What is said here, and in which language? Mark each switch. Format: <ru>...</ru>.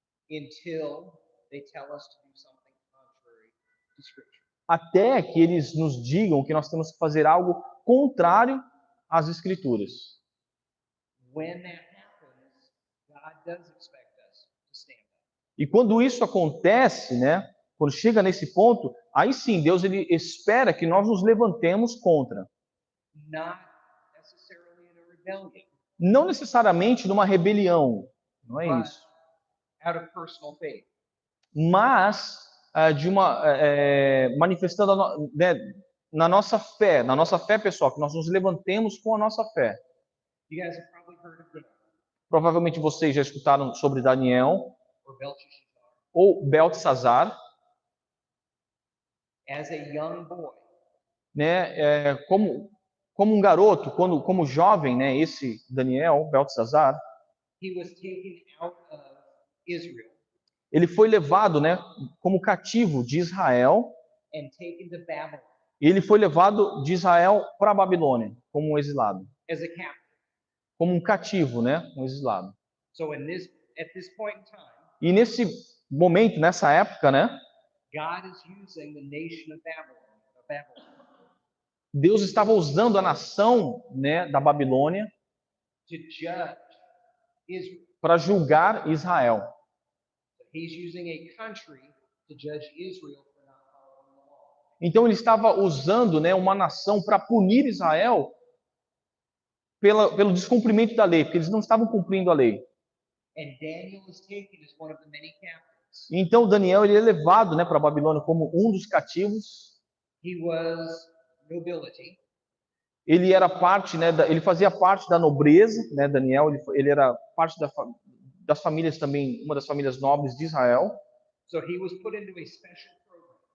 <en>until they tell us to do something contrary to Scripture.</en> <pt>até que eles nos digam que nós temos que fazer algo contrário às Escrituras.</pt> <en>When that happens, God does expect us to stand up.</en> <pt>E quando isso acontece, né, quando chega nesse ponto, aí sim Deus ele espera que nós nos levantemos contra.</pt> <en>Not necessarily in a rebellion,</en> <pt>Não necessariamente numa rebelião, não é</pt> <en>but</en> <pt>isso.</pt> <en>out of personal faith.</en> <pt>Mas de uma manifestando né, na nossa fé pessoal, que nós nos levantemos com a nossa fé.</pt> <en>You guys have probably heard of Daniel</en> <pt>Provavelmente vocês já escutaram sobre Daniel</pt> <en>or Belteshazzar.</en> <pt>ou Beltesazar,</pt> <en>As a young boy,</en> <pt>né? Como um garoto, como jovem, né? Esse Daniel, Beltesazar,</pt> <en>he was taken out of Israel</en> <pt>ele foi levado, né? Como cativo de Israel.</pt> <en>and taken to Babylon</en> <pt>E ele foi levado de Israel para a Babilônia como um exilado,</pt> <en>as a captive.</en> <pt>como um cativo, né? Um exilado.</pt> <en>So at this point in time,</en> <pt>E nesse momento, nessa época, né?</pt> <en>God is using the nation of Babylon</en> <pt>Deus estava usando a nação, né, da Babilônia</pt> <en>to judge Israel.</en> <pt>para julgar Israel.</pt> <en>He's using a country to judge Israel for not following the law.</en> <pt>Então ele estava usando, né, uma nação para punir Israel pelo descumprimento da lei, porque eles não estavam cumprindo a lei.</pt> <en>And Daniel is taken as one of the many captives.</en> <pt>Então Daniel ele é levado, né, para a Babilônia como um dos cativos.</pt> <en>He was nobility.</en> <pt>Ele era parte, né, ele fazia parte da nobreza, né, Daniel, ele era parte das famílias também, uma das famílias nobres de Israel.</pt> <en>So he was put into a special program.</en>